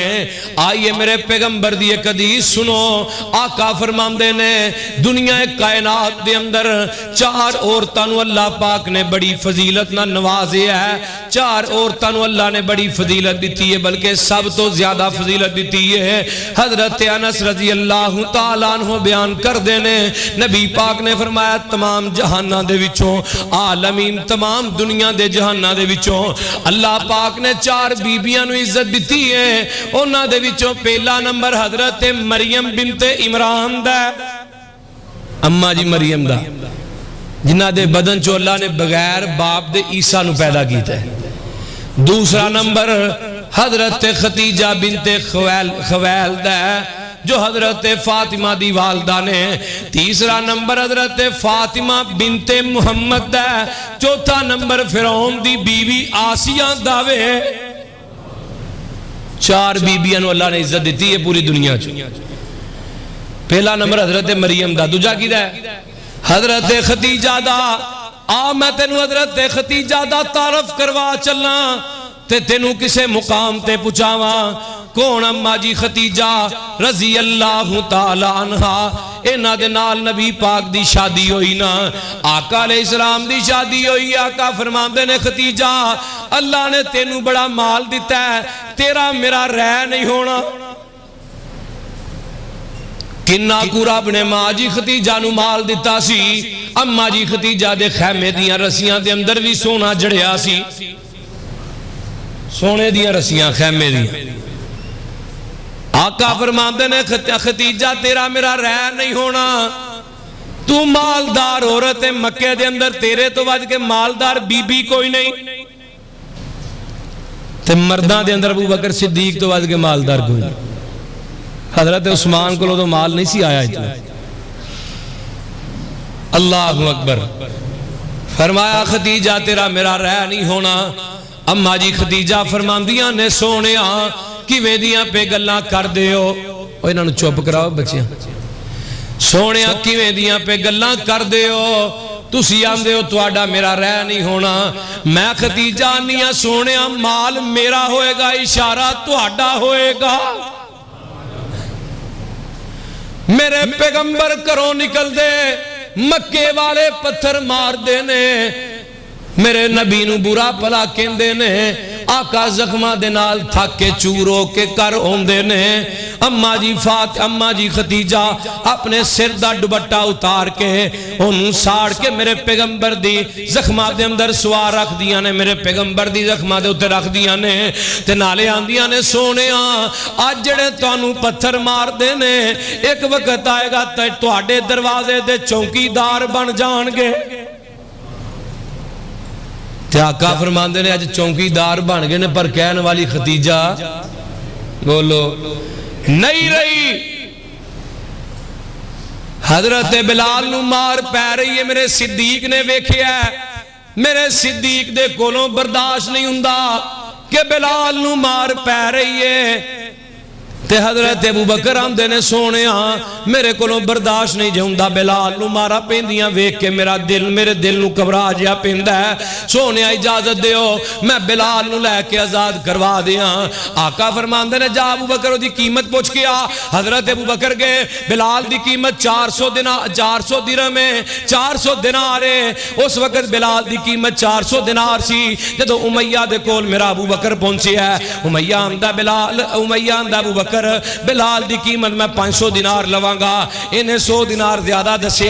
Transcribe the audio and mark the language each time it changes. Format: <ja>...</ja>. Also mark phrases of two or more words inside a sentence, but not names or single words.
<pa>آئیے میرے پیغمبر دی ایک حدیث سنو، آقا فرماندے نے دنیا کائنات دے اندر 4 عورتاں نو اللہ پاک نے بڑی فضیلت نہ نوازے ہے۔ 4 عورتاں نو اللہ نے بڑی فضیلت دیتی ہے، بلکہ سب تو زیادہ فضیلت دیتی ہے۔ حضرت انس</pa> <ar>رضی اللہ تعالیٰ عنہ</ar> <pa>بیان کر دینے نبی پاک نے فرمایا تمام جہانہ دے وچوں عالمین تمام دنیا دے جہانہ دے وچوں اللہ پاک نے 4 بیبیاں نو عزت دیتی ہے۔ انہاں دے وچوں پہلا نمبر حضرت مریم بنت عمران دا، اماں جی مریم دا، جنہ دے بدن چو اللہ نے بغیر باپ دے عیسیٰ نو پیدا کیتا ہے۔ دوسرا نمبر حضرت خدیجہ بنت خویل دا جو حضرت فاطمہ دی والدہ نے۔ تیسرا نمبر حضرت فاطمہ بنت محمد دا۔ چوتھا نمبر فرعون دی بیوی آسیہ داوے۔ 4 بیبیاں نو اللہ نے عزت دیتی ہے پوری دنیا چ۔ پہلا نمبر حضرت مریم دا، دوجا کی دا ہے حضرت خدیجہ دا۔ میں تینوں حضرت خدیجہ دا تعارف کروا چلنا۔ تے تینوں کسے مقام تے پہنچاواں کون اما جی ختیجہ</pa> <ar>رضی اللہ تعالی عنہا</ar> <pa>انہاں دے نال نبی پاک دی شادی ہوئی نا آقا</pa> <ar>علیہ السلام</ar> <pa>دی شادی ہوئی آقا فرماندے نے ختیجہ اللہ نے تینوں بڑا مال دیتا ہے تیرا میرا رہ نہیں ہونا کنہ کو رب نے ماں جی ختیجہ نو مال دیتا سی اما جی ختیجہ دے خیمے دیاں رسیاں دے اندر بھی سونا جڑیا سی سونے دیاں رسیاں خیمے دیاں آقا فرماندے نے ختیجہ تیرا میرا رہ نہیں ہونا تو مالدار عورت مکے دے اندر تیرے تو وجہ کے مالدار بی بی کوئی نہیں تے مرداں دے اندر ابو بکر صدیق تو وجہ کے مالدار کوئی نہیں حضرت عثمان کو تو مال نہیں سی آیا اتنا</pa> <ar>اللہ اکبر</ar> <pa>فرمایا ختیجہ تیرا میرا رہ نہیں ہونا اما جی ختیجہ فرماندیاں نے سونیا کیویں دیاں پہ گلاں کر دیو اوہ انہاں نو چپ کراؤ بچیاں سونیا کیویں دیاں پہ گلاں کر دیو تسی آندے ہو تواڈا میرا رہ نہیں ہونا میں ختیجہ آنیاں سونیا مال میرا ہوئے گا اشارہ تواڈا ہوئے گا میرے پیغمبر کروں نکل دے مکے والے پتھر مار دینے میرے نبی نو برا پلا کہندے نے آقا زخمہ دے نال تھک کے چورو کے کر ہوندے نے اما جی ختیجہ اپنے سر دا دوپٹہ اتار کے انہوں ساڑ کے میرے پیغمبر دی زخمہ دے اندر سوار رکھ دیاں نے میرے پیغمبر دی زخمہ دے اتر رکھ دیاں نے تے نالے آندیاں نے سونیاں آج جڑے توانوں پتھر مار دے نے ایک وقت آئے گا تواڈے دروازے دے چونکی دار بن جان گے تے آقا فرماندے نے آج چونکی دار بن گئے نے پر کہنے والی ختیجہ بولو نہیں رہی حضرت بلال نو مار پہ رہی ہے میرے صدیق نے ویکھیا ہے میرے صدیق دے کولوں برداشت نہیں ہوندا کہ بلال نو مار پہ رہی ہے تے حضرت ابو بکر آندے نے سونیا میرے کولوں برداشت نہیں جاوندا بلال نو مارا پیندیاں ویکھ کے میرے دل نو گھبرا جیا پیندا ہے سونیا اجازت دیو میں بلال نو لے کے آزاد کروا دیاں آقا فرماندے نے جا ابو بکر دی قیمت پوچھ کے آ حضرت ابو بکر گئے بلال دی قیمت 400 درہم ہے 400 دینار ہے اس وقت بلال دی قیمت 400 دینار سی جدو امیہ دے کول میرا ابو بکر پہنچے ہے امیہ آمدہ ابو بکر بلال دی قیمت میں 500 دینار لوانگا انہیں 100 دینار زیادہ دسیا</pa>